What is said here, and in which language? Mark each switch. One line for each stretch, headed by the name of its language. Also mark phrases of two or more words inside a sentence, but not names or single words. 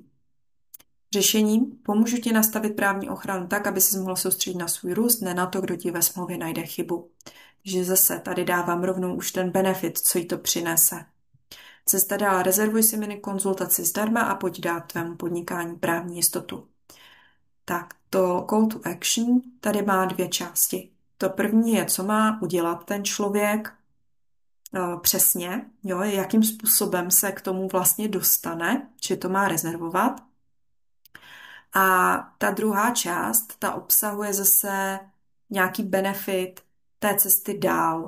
Czech: Řešením pomůžu ti nastavit právní ochranu tak, aby si mohla soustředit na svůj růst, ne na to, kdo ti ve smlouvě najde chybu. Že zase tady dávám rovnou už ten benefit, co jí to přinese. Cesta dál, rezervuj si mini konzultaci zdarma a pojď dát tvému podnikání právní jistotu. Tak, to
English: call to action
Czech: tady má dvě části. To první je, co má udělat ten člověk přesně, jo, jakým způsobem se k tomu vlastně dostane, že to má rezervovat. A ta druhá část, ta obsahuje zase nějaký benefit té cesty dál.